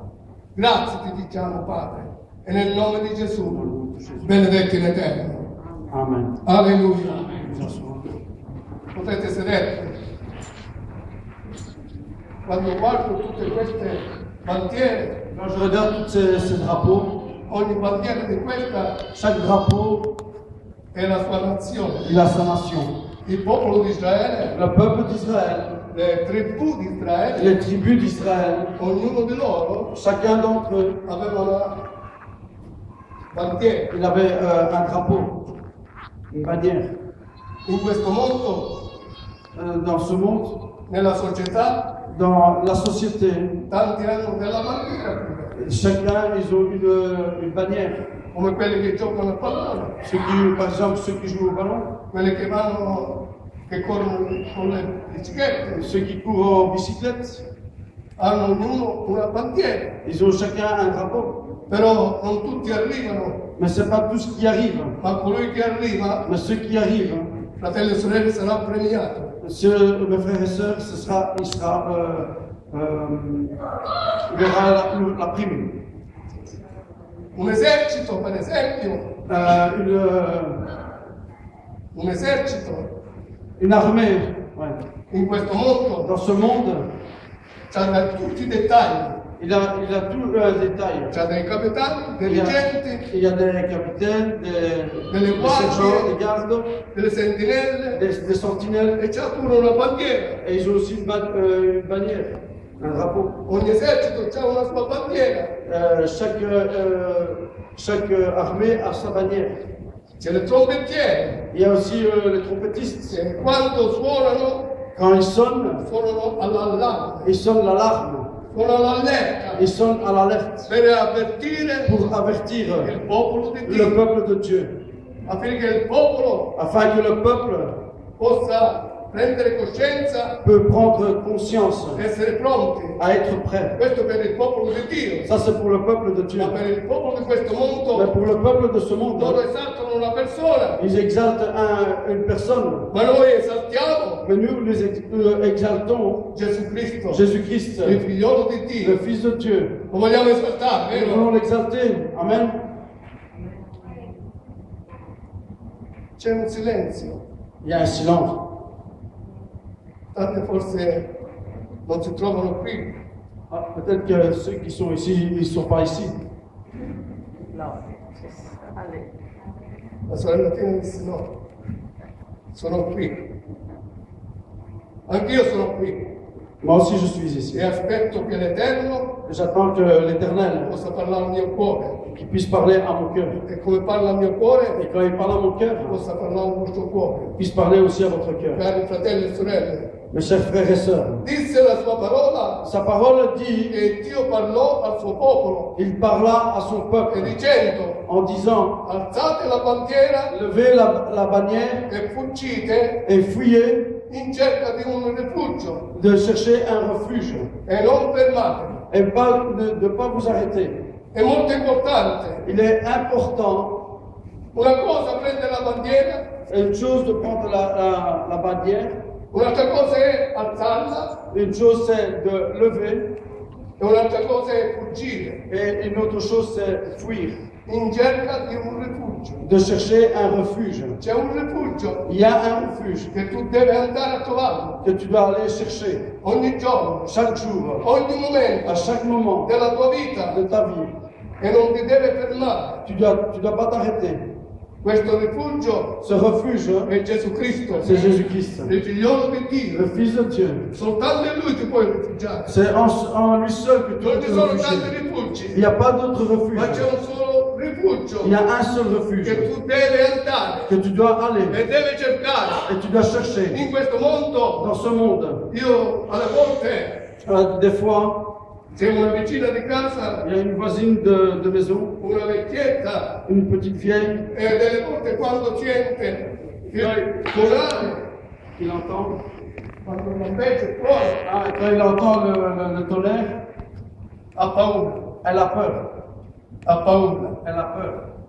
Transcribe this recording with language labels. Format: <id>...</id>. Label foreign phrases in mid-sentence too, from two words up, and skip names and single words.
<it>Grazie ti diciamo, Padre, e nel nome di Gesù, benedetti in eterno. Amen. Alleluia. Potete sedervi. Quando guardo tutte queste bandiere,</it> <fr>Quand je regarde tous ces drapeaux,</fr> <it>ogni bandiera di questa</it> <fr>chaque drapeau,</fr> <it>è la sua nazione.</it> <fr>il a sa nation.</fr> <it>Il popolo di Israele,</it> <fr>Le peuple d'Israël,</fr> <it>le tribù di Israele,</it> <fr>les tribus d'Israël,</fr> <it>ognuno di loro</it> <fr>chacun d'entre eux,</fr> <it>aveva una bandiera.</it> <fr>il avait un drapeau, une bannière.</fr> <it>In questo mondo,</it> <fr>Dans ce monde,</fr> <it>nella società,</it> <fr>dans la société,</fr> <it>tanti hanno della bandiera pure,</it> <fr>chacun, ils ont une bannière.</fr> <it>come quelli che giocano a pallone,</it> <fr>Par exemple, ceux qui jouent au ballon,</fr> <it>quelli che corrono con le biciclette,</it> <fr>ceux qui courent en bicyclette,</fr> <it>hanno ognuno una bandiera,</it> <fr>ils ont chacun un drapeau.</fr> <it>però non tutti arrivano,</it> <fr>Mais ce n'est pas tous qui arrivent.</fr> <it>ma colui che arriva,</it> <fr>Mais ceux qui arrivent,</fr> <it>fratelli e sorelle, sarà premiato.</it> <fr>mes frères et sœurs, il aura la prime.</fr> <it>Un esercito, per esempio, un esercito</it> <fr>Une armée, ouais.</fr> <it>in questo mondo</it> <fr>Dans ce monde,</fr> <it>ha tutti i dettagli,</it> <fr>il a tout le détail.</fr> <it>c'ha dei capitani, dei reggenti,</it> <fr>Il y a des capitaines, des</fr> <it>guardie,</it> <fr>sergents, des gardes,</fr> <it>delle sentinelle</it> <fr>des sentinelles,</fr> <it>e c'ha pure una bandiera.</it> <fr>et ils ont aussi une bannière, un drapeau.</fr> <it>Ogni esercito ha una sua bandiera.</it> <fr>Chaque armée a sa bannière.</fr> <it>C'è le trombettiere</it> <fr>Il y a aussi les trompettistes.</fr> <it>che quando suonano</it> <fr>Quand ils sonnent</fr> <it>all'allarme,</it> <fr>l'alarme.</fr> <it>suonano all'allerta</it> <fr>Ils sonnent à l'alerte</fr> <it>per avvertire</it> <fr>pour avertir</fr> <it>il popolo di</it> <fr>le</fr> <it>Dio,</it> <fr>peuple de Dieu,</fr> <it>affinché il popolo</it> <fr>afin que le peuple</fr> <it>possa prendere coscienza</it> <fr>peut prendre conscience,</fr> <it>e essere pronti.</it> <fr>à être prêt.</fr> <it>Questo per il popolo di Dio,</it> <fr>Ça, c'est pour le peuple de Dieu.</fr> <it>ma per il popolo di questo</it> <fr>Mais</fr> <it>mondo</it> <fr>pour le peuple de ce monde,</fr> <it>loro esaltano una persona,</it> <fr>ils exaltent une personne.</fr> <it>ma noi esaltiamo</it> <fr>Mais nous exaltons</fr> <it>Gesù Cristo,</it> <fr>Jésus-Christ,</fr> <it>il figliolo di</it> <fr>le</fr> <it>Dio.</it> <fr>Fils de Dieu.</fr> <it>Lo vogliamo esaltare,</it> <fr>Nous</fr> <it>vero?</it> <fr>voulons l'exalter. Amen.</fr> <it>c'è un silenzio.</it> <fr>Il y a un silence.</fr> <it>Tante forse non si trovano qui,</it> <fr>Ah, peut-être que ceux qui sont ici, ils ne sont pas ici. No, allez.</fr> <it>la sorella Tina disse no, sono qui. Anch'io sono qui</it> <fr>Moi aussi, je suis ici.</fr> <it>e aspetto che l'Eterno</it> <fr>J'attends que l'Éternel,</fr> <it>possa parlare al mio cuore</it> <fr>qui puisse parler à mon cœur.</fr> <it>e come parla al mio cuore</it> <fr>Et quand il parle à mon cœur,</fr> <it>possa parlare al vostro cuore.</it> <fr>puisse parler aussi à votre cœur.</fr> <it>Cari fratelli e sorelle,</it> <fr>Mes chers frères et sœurs,</fr> <it>disse la sua parola</it> <fr>sa parole dit,</fr> <it>che Dio parlò al suo popolo</it> <fr>il parla à son</fr> <it>e</it> <fr>peuple</fr> <it>dicendo</it> <fr>en disant,</fr> <it>alzate la bandiera</it> <fr>levez la bannière</fr> <it>e fuggite</it> <fr>et fuyez</fr> <it>in cerca di un rifugio</it> <fr>de chercher un refuge</fr> <it>e non fermatevi.</it> <fr>et pas, de ne pas vous arrêter.</fr> <it>È molto importante.</it> <fr>Il est important,</fr> <it>Una cosa prendere la bandiera,</it> <fr>une chose de prendre la bannière,</fr> <it>un'altra cosa è alzarla</it> <fr>une chose c'est de lever</fr> <it>e un'altra cosa è fuggire</it> <fr>et une autre chose c'est fuir,</fr> <it>in cerca di un rifugio.</it> <fr>de chercher un refuge.</fr> <it>C'è un rifugio</it> <fr>Il y a un refuge</fr> <it>che tu devi andare a trovarlo</it> <fr>que tu dois aller chercher</fr> <it>ogni giorno,</it> <fr>chaque jour,</fr> <it>ogni</it> <fr>à</fr> <it>momento</it> <fr>chaque moment</fr> <it>della tua vita</it> <fr>de ta vie.</fr> <it>e non ti deve fermare.</it> <fr>Tu dois pas t'arrêter.</fr> <it>Questo rifugio</it> <fr>Ce refuge,</fr> <it>è Gesù Cristo,</it> <fr>c'est Jésus-Christ,</fr> <it>il figliolo di</it> <fr>le</fr> <it>Dio.</it> <fr>Fils de Dieu.</fr> <it>Soltanto in Lui ti puoi rifugiare.</it> <fr>C'est en lui seul que tu</fr> <it>Non</it> <fr>peux</fr> <it>ci</it> <fr>te</fr> <it>sono tanti</it> <fr>réfugier. Il</fr> <it>rifugi,</it> <fr>n'y a pas d'autre refuge.</fr> <it>ma c'è un solo rifugio</it> <fr>Il y a un seul</fr> <it>che</it> <fr>refuge</fr> <it>tu devi andare</it> <fr>que tu dois aller</fr> <it>e devi cercare.</it> <fr>et tu dois chercher</fr> <it>In questo mondo,</it> <fr>dans ce monde.</fr> <it>io alle volte</it> <fr>Des fois,</fr> <it>c'è una vicina di casa,</it> <fr>il y a une voisine de maison,</fr> <it>una vecchietta,</it> <fr>une petite vieille,</fr> <it>e delle volte quando sente il tonale,</it> <fr>il entend.</fr> <it>quando non vede fuori,</it> <fr>Ah, quand il entend le tonnerre,</fr> <it>ha paura,</it> <fr>elle a peur.</fr> <it>ha paura.</it> <fr>Elle a peur.</fr>